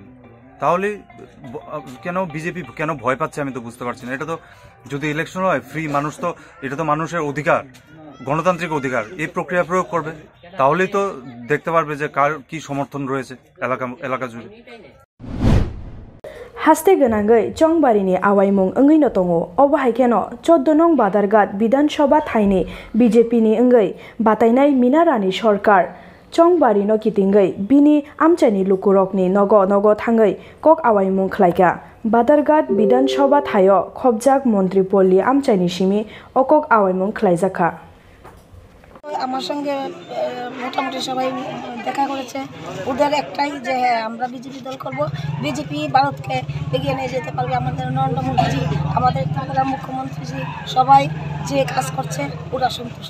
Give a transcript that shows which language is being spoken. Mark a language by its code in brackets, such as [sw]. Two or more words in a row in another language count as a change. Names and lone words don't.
[bn] তাহলে কেন বিজেপি কেন ভয় পাচ্ছে আমি তো বুঝতে পারছি না। এটা তো যদি ইলেকশন হয় ফ্রি, মানুষ তো এটা তো মানুষের অধিকার, গণতান্ত্রিক অধিকার, এই প্রক্রিয়া প্রয়োগ করবে, তাহলেই তো দেখতে পারবে যে কার কি সমর্থন রয়েছে এলাকা জুড়ে। [trp] হাস্তে গনাঙ্গै চংবারিনি আওয়াইমুং ओंगैनो दङो अबहायकेनो 14 नং बादारघाट विधानसभा थाइनि बीजेपीनि ओंगै बातायनाय मिनारानि सरकार चंबारिनो कितिंगै बिनि आमचाइनि लुकुरकनि नगो नगो थाङै कक आवाइमुं खलायगा बादारघाट विधानसभा थायो खबजाक मन्त्रिपल्ली आमचाइनि सिमी अकक आवाइमुं खलायजाखा। [bn] আমার সঙ্গে মোটামুটি সবাই দেখা করেছে, ওদের একটাই যে হ্যাঁ আমরা বিজেপি দল করব, বিজেপি ভারতকে এগিয়ে নিয়ে যেতে পারবে। আমাদের নরেন্দ্র মোদীজি, আমাদের ত্রিপুরার মুখ্যমন্ত্রীজি সবাই যে কাজ করছে ওরা সন্তুষ্ট।